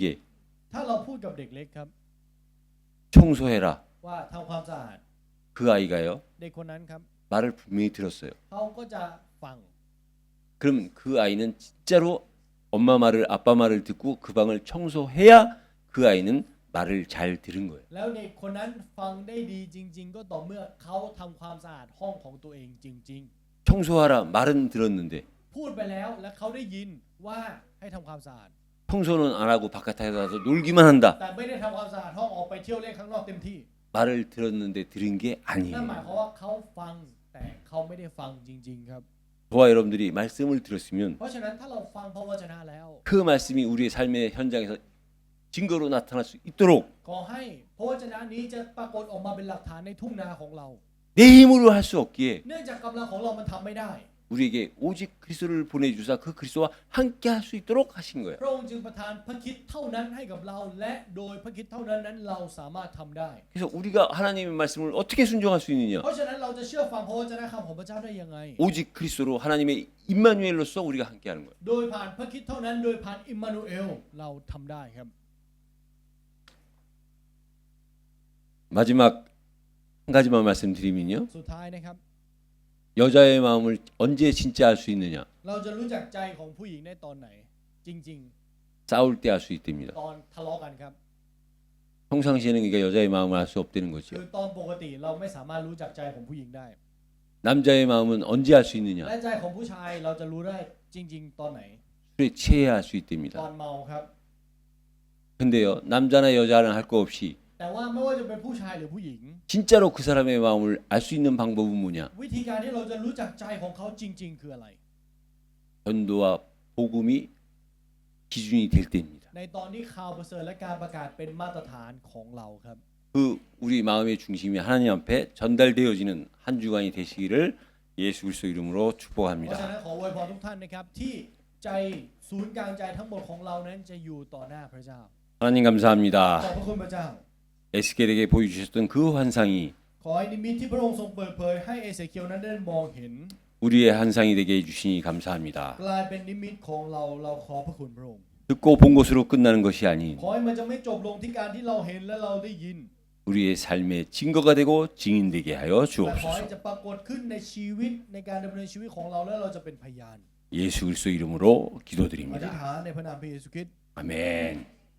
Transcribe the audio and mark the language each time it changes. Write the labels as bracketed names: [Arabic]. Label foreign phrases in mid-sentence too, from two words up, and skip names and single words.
[Thai] ถ้าเราพูดกับเด็กเล็กครับ [Korean] 청소해라. [Thai] ว่าทำความสะอาด [Korean] 그 아이가요 [Thai] เด็กคนนั้นครับ [Korean] 말을 분명히 들었어요. [Thai] เขาก็จะฟัง [Korean] 그럼 그 아이는 진짜로 엄마 말을 아빠 말을 듣고 그 방을 청소해야 그 아이는 말을 잘 들은 거예요. [Thai] แล้วเด็กคนนั้นฟังได้ดีจริง ๆ ก็ต่อเมื่อเขาทำความสะอาดห้องของตัวเองจริง [Korean] 청소하라 말은 들었는데 [Thai] ๆ พูดไปแล้วและเขาได้ยินว่าให้ทำความสะอาด [Korean] 청소는 안 하고 바깥에 나가서 놀기만 한다. [Thai] แต่ไม่ได้ทำความสะอาดห้องออกไปเที่ยวเล่นข้างนอกเต็มที่ [Korean] 말을 들었는데 들은 게 [Thai] นั่นหมาย [Korean] 아니에요. [Thai] ความว่าเขาฟังแต่เขาไม่ได้ฟังจริง ๆ ครับ [Korean] 저와 여러분들이 말씀을 들었으면 [Thai] เพราะฉะนั้นถ้าเราฟังพระวจนะแล้ว [Korean] 그 말씀이 우리의 삶의 현장에서 증거로 나타날 수 있도록 [Thai] ขอให้พระวจนะนี้จะปรากฏออกมาเป็นหลักฐานในทุ่งนาของเรา [Korean] 내 힘으로 할 수 없기에 [Thai] เนื่องจากกำลังของเรามันทำไม่ได้ [Korean] 우리에게 오직 그리스도를 보내주사 그 그리스도와 함께 할 수 있도록 하신 거예요. [Thai] พระองค์จึงประทานพระคิดเท่านั้นให้กับเรา และโดยพระคิดเท่านั้นเราสามารถทำได้ [Korean] 그래서 우리가 하나님의 말씀을 어떻게 순종할 수 있느냐? [Thai] เพราะฉะนั้นเราจะเชื่อฟังพระวจนะของพระเจ้าได้ยังไง [Korean] 오직 그리스도로 하나님의 임마누엘로서 우리가 함께하는 거예요. [Thai] โดยผ่านพระคิดเท่านั้นโดยผ่านอิมมานูเอลเราทำได้ครับ [Korean] 마지막 한 가지만 말씀드리면요. [Thai] สุดท้ายนะครับ [Korean] 여자의 마음을 언제 진짜 알 수 있느냐? [Thai] เราจะรู้จักใจของผู้หญิงได้ตอนไหน จริง [Korean] 싸울 때 알 수 있답니다. [Thai] ๆ ตอนทะเลาะกันครับ [Korean] 평상시에는 그러니까 여자의 마음을 알 수 없다는 [Thai] คือ [Korean] 거죠. [Thai] ตอนปกติเราไม่สามารถรู้จักใจของผู้หญิงได้ [Korean] 남자의 마음은 언제 알 수 있느냐? [Thai] และใจของผู้ชายเราจะรู้ได้จริง ๆ ตอนไหน [Korean] 술에 취해야 알 수 [Thai] ตอน [Korean] 있답니다. [Thai] เมาครับ [Korean] 근데요, 남자나 여자는 할 거 없이 [Thai] แต่ว่าไม่ว่าจะเป็นผู้ชายหรือผู้หญิง [Korean] 진짜로 그 사람의 마음을 알 수 있는 방법은 뭐냐? [Thai] วิธีการที่เราจะรู้จักใจของเขาจริง ๆ คืออะไร [Korean] 전도와 복음이 기준이 될 때입니다. [Thai] ในตอนที่ข่าวประเสริฐและการประกาศเป็นมาตรฐานของเราครับ [Korean] 그 우리 마음의 중심이 하나님 앞에 전달되어지는 한 주간이 되시기를 예수 그리스도 이름으로 [Thai] เพราะฉะ [Korean] 축복합니다. [Thai] นั้นขออวยพรทุกท่านนะครับที่ใจศูนย์กลางใจทั้งหมดของเรานั้นจะอยู่ต่อหน้าพระเจ้า [Korean] 하나님 [Thai] ขอบ [Korean] 감사합니다. [Thai] พระคุณพระเจ้า [Korean] 에스겔에게 보여주셨던 그 환상이 [Thai] ขอให้นิมิตที่พระองค์ทรงเปิดเผยให้เอเสเคียวนั้นได้มองเห็น [Korean] 우리의 환상이 되게 해주시니 감사합니다. [Thai] กลายเป็นนิมิตของเราขอพระคุณพระองค์ [Korean] 듣고 본 것으로 끝나는 것이 아닌 [Thai] ขอให้มันจะไม่จบลงที่การที่เราเห็นและเราได้ยิน [Korean] 우리의 삶의 증거가 되고 증인되게 하여 [Thai] แต่ขอให้ [Korean] 주옵소서. [Thai] จะปรากฏขึ้นในชีวิตในการดำเนินชีวิตของเราและเราจะเป็นพยาน [Korean] 예수 그리스도 이름으로 [Thai] อธิษ [Korean] 기도드립니다. [Thai] ฐานในพระนามพระเยซูคริสต์ [Korean] 아멘.